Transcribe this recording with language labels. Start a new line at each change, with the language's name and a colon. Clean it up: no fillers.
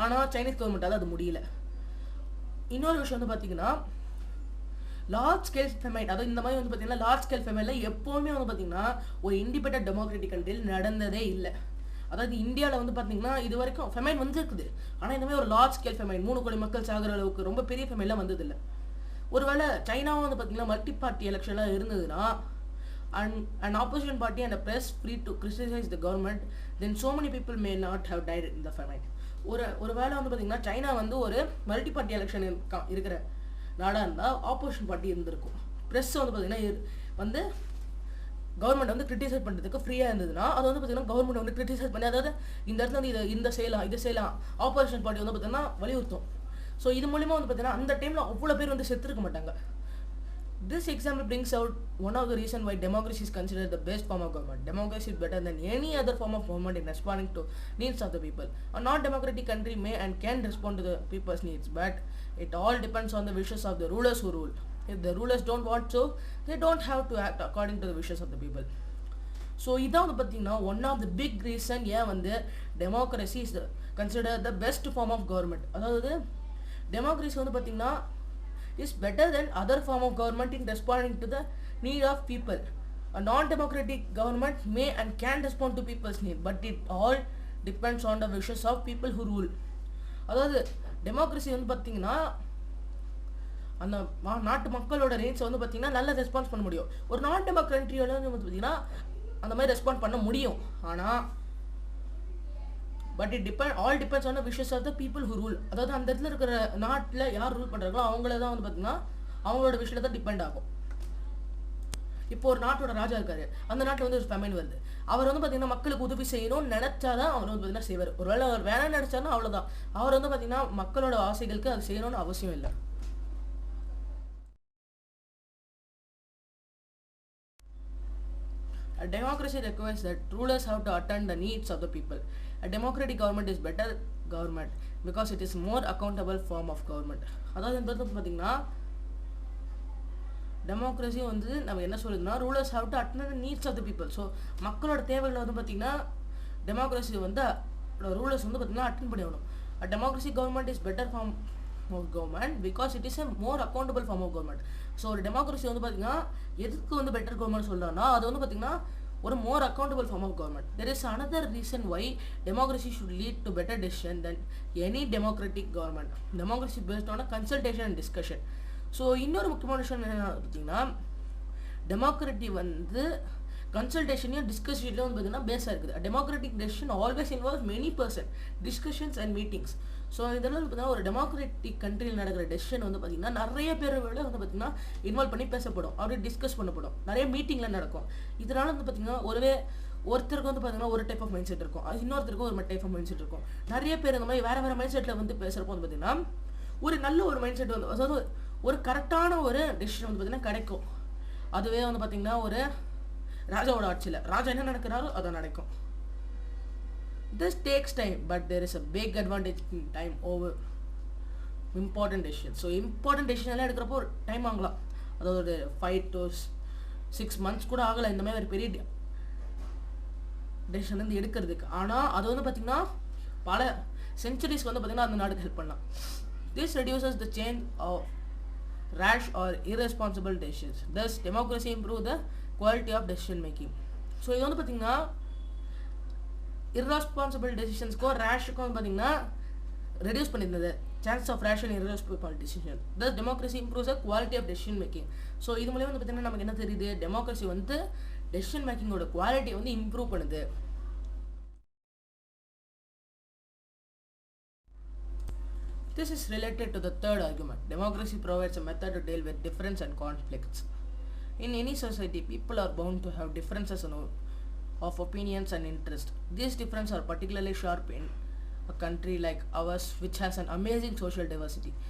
Tamil: ஆனால் சைனீஸ் கவர்மெண்ட்டால் அது முடியல. இன்னொரு விஷயம் வந்து பார்த்தீங்கன்னா லார்ஜ் ஸ்கேல் ஃபெமைன், அதாவது இந்த மாதிரி வந்து பார்த்தீங்கன்னா லார்ஜ் ஸ்கேல் ஃபெமைனில் எப்போவுமே வந்து பார்த்தீங்கன்னா ஒரு இண்டிபெண்டன்ட் டெமோக்ராட்டிக் கண்ட்ரியில் நடந்ததே இல்லை. அதாவது இந்தியாவில் வந்து பார்த்தீங்கன்னா இது வரைக்கும் ஃபெமைன் வந்துருக்குது, ஆனால் இந்த மாதிரி ஒரு லார்ஜ் ஸ்கேல் ஃபெமைன் 3 கோடி மக்கள் சாகிற அளவுக்கு ரொம்ப பெரிய ஃபெமைன்லாம் வந்ததில்லை. ஒருவேளை சைனாவும் வந்து பார்த்தீங்கன்னா மல்டி பார்ட்டி எலெக்ஷன்லாம் இருந்ததுன்னா
English: an opposition party and a press free to criticize the government, then so many people may not have died in the famine.
Tamil: ஒரு வேளை வந்து பார்த்தீங்கன்னா சைனா வந்து ஒரு மல்டி பார்ட்டி எலெக்ஷன் இருக்கிற நாடாக இருந்தால் ஆப்போசிஷன் பார்ட்டி இருந்திருக்கும். ப்ரெஸ் வந்து பார்த்தீங்கன்னா வந்து கவர்மெண்ட் வந்து கிரிட்டிசைஸ் பண்ணுறதுக்கு ஃப்ரீயாக இருந்ததுன்னா அது வந்து பார்த்தீங்கன்னா கவர்மெண்ட் வந்து கிரிட்டிசைஸ் பண்ணி அதாவது இந்த இடத்துல வந்து இதை செய்யலாம் ஆப்போசிஷன் பார்ட்டி வந்து பார்த்தீங்கன்னா வலியுறுத்தும். ஸோ இது மூலிமா வந்து பார்த்தீங்கன்னா அந்த டைமில் அவ்வளோ பேர் வந்து செத்துருக்க மாட்டாங்க.
English: This example brings out one of the reasons why democracy is considered the best form of government. Democracy is better than any other form of government in responding to needs of the people. A non-democratic country may and can respond to the people's needs, but it all depends on the wishes of the rulers who rule. If the rulers don't want to, they don't have to act according to the wishes of the people. So
Tamil: இதான் வந்து பார்த்தீங்கன்னா
English: One of the big reason ஏன் வந்து democracy is consider the best form of government.
Tamil: அதாவது democracy வந்து பார்த்தீங்கன்னா
English: is better than other form of government in responding to the need of people. A non-democratic government may and can respond to people's need, but it all depends on the wishes of people who rule.
Tamil: அதாவது democracy வந்து பார்த்தீங்கன்னா அந்த நாட்டு மக்களோட ரேட்ஸை வந்து பார்த்தீங்கன்னா நல்லா response பண்ண முடியும். ஒரு நான் டெமோக்ரட்டியோட வந்து பார்த்தீங்கன்னா அந்த மாதிரி ரெஸ்பாண்ட் பண்ண முடியும்.
English: ஆனால் but all depends on the wishes of the people who rule.
Tamil: அதாவது அந்த இடத்துல இருக்கிற நாட்டில் யார் ரூல் பண்ணுறாங்களோ அவங்கள தான் வந்து பார்த்தீங்கன்னா அவங்களோட விஷயத்தில் தான் டிபெண்ட் ஆகும். இப்போ ஒரு நாட்டோட ராஜா இருக்காரு, அந்த நாட்டில் வந்து ஒரு ஃபெமைன் வருது, அவர் வந்து பார்த்தீங்கன்னா மக்களுக்கு உதவி செய்யணும்னு நினைச்சாதான் அவர் வந்து பார்த்தீங்கன்னா செய்வார். ஒரு வேளை அவர் வேணாம்னு நினைச்சாருன்னா அவ்வளோதான். அவர் வந்து பார்த்தீங்கன்னா மக்களோட ஆசைகளுக்கு அது செய்யணும்னு அவசியம் இல்லை.
English: A democracy requires that rulers have to attend the needs of the people. A democratic government is better government because it is more accountable form of government.
Tamil: அதாவது இந்த இடத்துல பார்த்தீங்கன்னா டெமோக்ரஸி வந்து நம்ம என்ன சொல்லுதுன்னா
English: Rulers have to attend the needs of the people.
Tamil: So மக்களோட தேவைகளை வந்து பார்த்தீங்கன்னா டெமோக்ரஸி வந்து ரூலர்ஸ் வந்து பார்த்தீங்கன்னா அட்டெண்ட் பண்ணி ஆகணும்.
English: A democracy government is better form of government because it is a more accountable form of government.
Tamil: So ஒரு டெமோக்ரஸி வந்து பார்த்தீங்கன்னா எதுக்கு வந்து பெட்டர் கவர்மெண்ட் சொல்கிறாங்கன்னா அது வந்து பார்த்தீங்கன்னா ஒரு மோர் accountable form of government.
English: There is another reason why democracy should lead to better decision than any democratic government. Democracy based on consultation and discussion.
Tamil: ஸோ இன்னொரு முக்கியமான விஷயம் என்ன பார்த்தீங்கன்னா டெமோக்ரட்டி வந்து கன்சல்டேஷனையும் டிஸ்கஷன்லையும் வந்து பார்த்தீங்கன்னா பேஸாக இருக்குது.
English: Democratic decision always involve many person discussions and meetings.
Tamil: So இதெல்லாம் வந்து பார்த்தீங்கன்னா ஒரு டெமோக்ராட்டிக் கண்ட்ரியில் நடக்கிற டெசிஷன் வந்து பார்த்தீங்கன்னா நிறைய பேர் வந்து பார்த்தீங்கன்னா இன்வால்வ் பண்ணி பேசப்படும், அப்படியே டிஸ்கஸ் பண்ணப்படும், நிறைய மீட்டிங்கில் நடக்கும். இதனால வந்து பார்த்தீங்கன்னா ஒருத்தருக்கு வந்து பார்த்தீங்கன்னா ஒரு டைப் ஆஃப் மைண்ட் செட் இருக்கும், அது இன்னொருத்தருக்கும் ஒரு டைப் ஆஃப் மைண்ட் செட் இருக்கும். நிறைய பேர் இந்த மாதிரி வேறு வேறு மைண்ட் செட்டில் வந்து பேசுகிறப்போ வந்து பார்த்தீங்கன்னா ஒரு நல்ல ஒரு மைண்ட் செட் வந்து அதாவது ஒரு கரெக்டான ஒரு டெசிஷன் வந்து பார்த்தீங்கன்னா கிடைக்கும். அதுவே வந்து பார்த்தீங்கன்னா ஒரு ராஜாவோட ஆட்சியில் ராஜா என்ன நடக்கிறாரோ அதை நடக்கும்.
English: This takes time, but there is a big advantage in time over important decisions. So important decision
Tamil: எல்லாம் எடுக்கிறப்போ ஒரு டைம் ஆகலாம், அதாவது ஒரு 5 to 6 months கூட ஆகலாம் இந்த மாதிரி ஒரு பெரிய டெசிஷன் வந்து எடுக்கிறதுக்கு. ஆனால் அது வந்து பார்த்திங்கன்னா பல சென்ச்சுரிஸ்க்கு வந்து பார்த்திங்கன்னா அந்த நாடுக்கு ஹெல்ப் பண்ணலாம்.
English: This reduces the change of rash or irresponsible decisions. Thus democracy improve the quality of decision making.
Tamil: So இது வந்து பார்த்திங்கன்னா irresponsible டெசிஷன்ஸ்க்கும் ரேஷுக்கும் வந்து பார்த்தீங்கன்னா reduce பண்ணியிருந்தது
English: Chance of rash and irresponsible decision. Thus democracy improves the quality of decision making.
Tamil: So இது மூலியம் வந்து பார்த்தீங்கன்னா நமக்கு என்ன தெரியுது, டெமோக்ரஸி வந்து டெசிஷன் மேக்கிங்கோட குவாலிட்டி வந்து இம்ப்ரூவ் பண்ணுது.
English: This is related to the third argument. Democracy provides a method to deal with difference and conflicts. In any society, people are bound to have differences of opinions and interest. These differences are particularly sharp in a country like ours, which has an amazing social diversity.